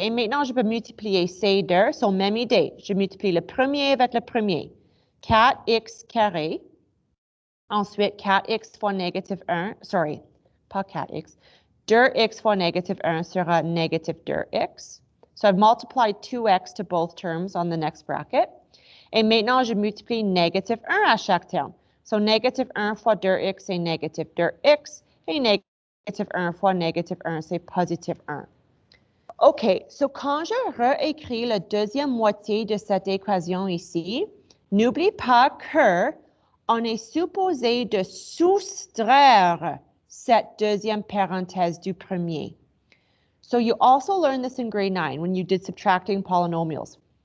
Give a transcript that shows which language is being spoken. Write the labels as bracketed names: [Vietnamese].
[French] Et maintenant, je peux multiplier ces deux. So, même idée. Je multiplie le premier avec le premier. 4x carré. Ensuite, 4x fois négative 1. Sorry, pas 4x. 2x fois négative 1 sera négative 2x. [English] So, I've multiplied 2x to both terms on the next bracket. [French] Et maintenant, je multiplie négative 1 à chaque terme. So, négative 1 fois 2x, c'est négative 2x. Et négative 1 fois négative 1, c'est positive 1. OK, so quand je réécris la deuxième moitié de cette équation ici, n'oublie pas que on est supposé de soustraire cette deuxième parenthèse du premier. [English] So you also learned this in grade 9 when you did subtracting polynomials.